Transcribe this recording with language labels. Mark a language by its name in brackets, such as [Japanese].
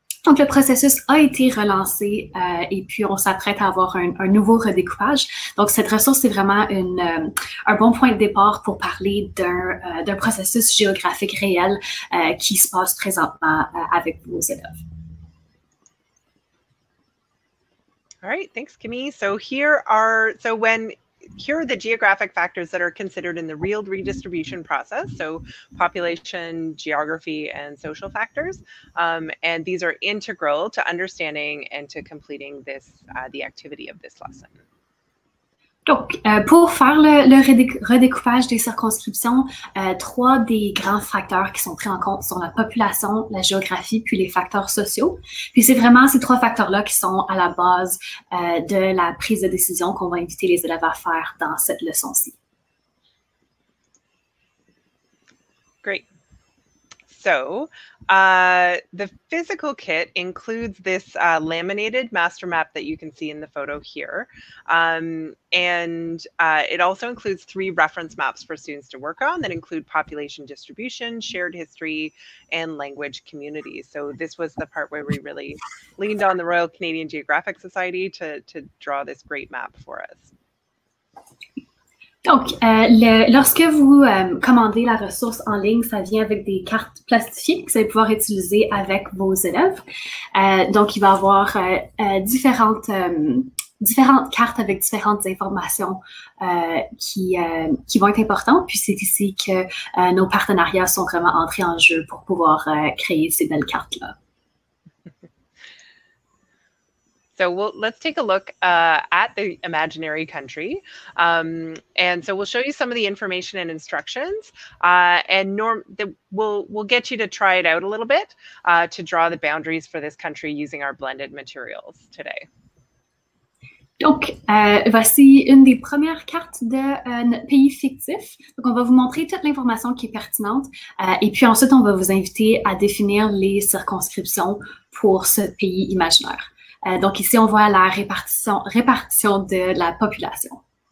[French] Donc, le processus a été relancé et puis on s'apprête à avoir un nouveau redécoupage. Donc, cette ressource, c'est vraiment un bon point de départ pour parler d'un processus géographique réel qui se passe présentement avec vos élèves. [English] All right, thanks, Camille. So here are the geographic factors that are considered in the real redistribution process. So population, geography, and social factors. And these are integral to understanding and to completing the activity of this lesson. [French] Donc, pour faire le redécoupage des circonscriptions, 3 des grands facteurs qui sont pris en compte sont la population, la géographie, puis les facteurs sociaux. Puis c'est vraiment ces 3 facteurs-là qui sont à la base de la prise de décision qu'on va inviter les élèves à faire dans cette leçon-ci. [English] Great. So the physical kit includes this laminated master map that you can see in the photo here. And it also includes 3 reference maps for students to work on that include population distribution, shared history, and language communities. So this was the part where we really leaned on the Royal Canadian Geographic Society to draw this great map for us. [French] Donc, lorsque vous commandez la ressource en ligne, ça vient avec des cartes plastifiées que vous allez pouvoir utiliser avec vos élèves. Donc, il va y avoir différentes différentes cartes avec différentes informations qui vont être importantes. Puis c'est ici que nos partenariats sont vraiment entrés en jeu pour pouvoir créer ces belles cartes-là. [English] So let's take a look at the imaginary country. And so we'll show you some of the information and instructions. And we'll get you to try it out a little bit to draw the boundaries for this country using our blended materials today. [French] Donc, voici une des premières cartes de notre pays fictif. Donc, on va vous montrer toute l'information qui est pertinente. Et puis ensuite, on va vous inviter à définir les circonscriptions pour ce pays imaginaire. Donc ici, on voit la répartition de la population.